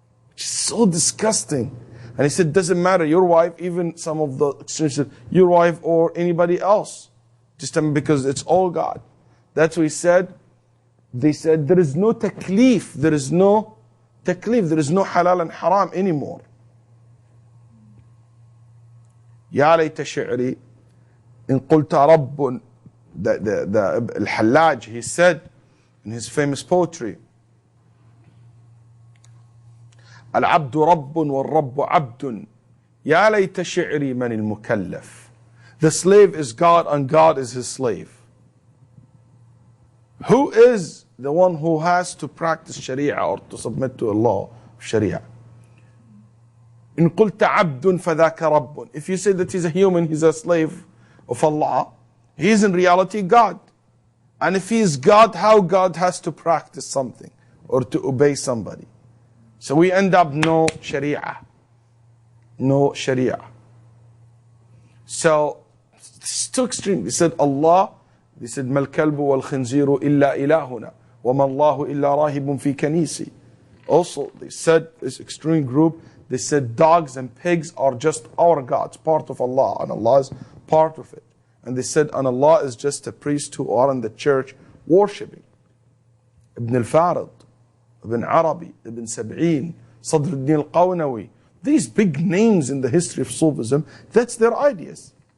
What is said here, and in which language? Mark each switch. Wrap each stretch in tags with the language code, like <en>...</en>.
<en>Which is so disgusting. And he said, doesn't matter, your wife, even some of the extremists said, your wife or anybody else, just because it's all God. That's what he said. They said, there is no taklif, there is no halal and haram anymore.</en> <ar>يا ليت شعري إن قلت رب,</ar> <en>the Al-Hallaj, he said in his famous poetry,</en> <ar>العبد رب والرب عبد يا ليت شعري من المكلف.</ar> <en>The slave is God and God is his slave. Who is the one who has to practice Sharia or to submit to Allah Sharia?</en> <ar>إن قلت عبد فذاك رب.</ar> <en>If you say that he's a human, he's a slave of Allah, he is in reality God. And if he is God, how God has to practice something or to obey somebody? So we end up no Sharia. No Sharia. So it's too extreme. They said Allah, they said</en> <ar>ما الكلب والخنزير إلا إلهنا وما الله إلا راهب في كنيسي.</ar> <en>Also, they said, this extreme group, they said dogs and pigs are just our gods, part of Allah, and Allah is part of it. And they said, and Allah is just a priest who are in the church worshipping. Ibn al-Farid, Ibn Arabi, Ibn Sab'in, Sadr al-Din al-Qawnawi, these big names in the history of Sufism, that's their ideas.</en>